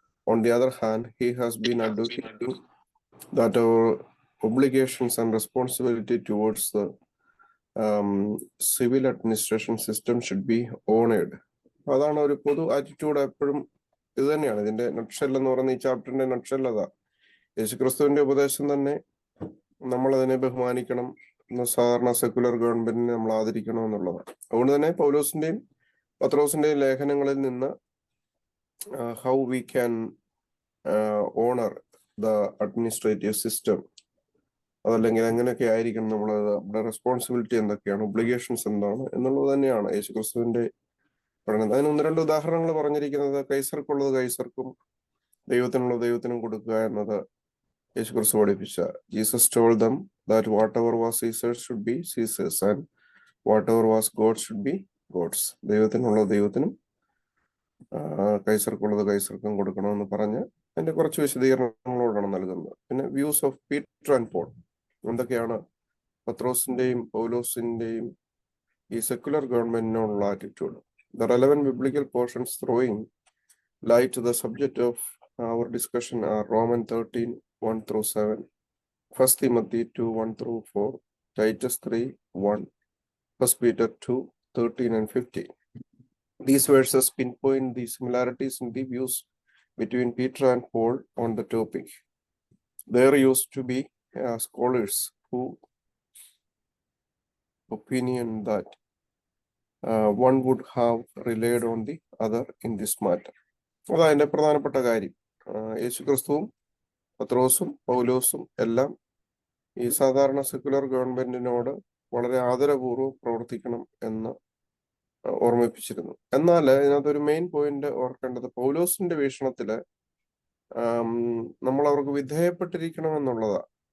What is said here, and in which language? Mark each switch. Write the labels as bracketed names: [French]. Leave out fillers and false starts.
[English] On the other hand, he has been advocating that our obligations and responsibility towards the civil administration system should be honored. [Malayalam] അതാണ് ഒരു പൊതു attitude. എപ്പോഴും ഇത് തന്നെയാണ് ഇതിന്റെ നട്ഷെൽ എന്ന് പറയുന്ന ഈ ചാപ്റ്ററിന്റെ നട്ഷെൽ. അതാ യേശുക്രിസ്തുവിന്റെ ഉപദേശം തന്നെ. നമ്മളതിനെ ബഹുമാനിക്കണം, സാധാരണ സെക്കുലർ ഗവൺമെന്റിനെ നമ്മൾ ആദരിക്കണം എന്നുള്ളതാണ്. അതുകൊണ്ട് തന്നെ പൗലോസിന്റെയും പത്രോസിന്റെ ലേഖനങ്ങളിൽ നിന്ന് [English] how we can honour the administrative system, [Malayalam] അതല്ലെങ്കിൽ എങ്ങനെയൊക്കെ ആയിരിക്കണം നമ്മുടെ റെസ്പോൺസിബിലിറ്റി എന്തൊക്കെയാണ്, ഒബ്ലിഗേഷൻസ് എന്താണ് എന്നുള്ളത് തന്നെയാണ് യേശുക്രിസ്തുവിന്റെ പഠനം. അതിന് 1-2 ഉദാഹരണങ്ങൾ പറഞ്ഞിരിക്കുന്നത് കൈസർക്കുള്ളത് കൈസർക്കും ദൈവത്തിനുള്ളത് ദൈവത്തിനും കൊടുക്കുക എന്നത് യേശുക്രിസ്തു പഠിപ്പിച്ച. [English] Jesus told them that whatever was Caesar's should be Caesar's and whatever was God should be God's. [Malayalam] ദൈവത്തിനുള്ളത് ദൈവത്തിനും കൈസർക്കുള്ളത് കൈസർക്കും കൊടുക്കണമെന്ന് പറഞ്ഞ് അതിന്റെ കുറച്ച് വിശദീകരണങ്ങളോടാണ് നൽകുന്നത്. പിന്നെ [English] views of Peter and Paul, [Malayalam] എന്തൊക്കെയാണ് പത്രോസിന്റെയും പൗലോസിന്റെയും ഈ secular ഗവൺമെന്റിനുള്ള attitude. [English] The relevant biblical portions throwing light to the subject of our discussion are Romans 13:1-7, 1 Timothy 2:1-4, Titus 3:1, 1 Peter 2:13 and 15. These verses pinpoint the similarities in the views between Peter and Paul on the topic. There used to be scholars who opinion that one would have relied on the other in this matter. [Malayalam] അതതിന്റെ പ്രധാനപ്പെട്ട കാര്യം. യേശുക്രിസ്തുവും പത്രോസും പൗലോസും എല്ലാം ഈ സാധാരണ secular ഗവൺമെന്റിനോട് വളരെ ആദരപൂർവ്വം പ്രവർത്തിക്കണം എന്ന് ഓർമ്മിപ്പിച്ചിരുന്നു. എന്നാൽ ഇതിനകത്തൊരു മെയിൻ പോയിന്റ് ഓർക്കേണ്ടത് പൗലോസിന്റെ വീക്ഷണത്തില് നമ്മൾ അവർക്ക് വിധേയപ്പെട്ടിരിക്കണം എന്നുള്ളതാ.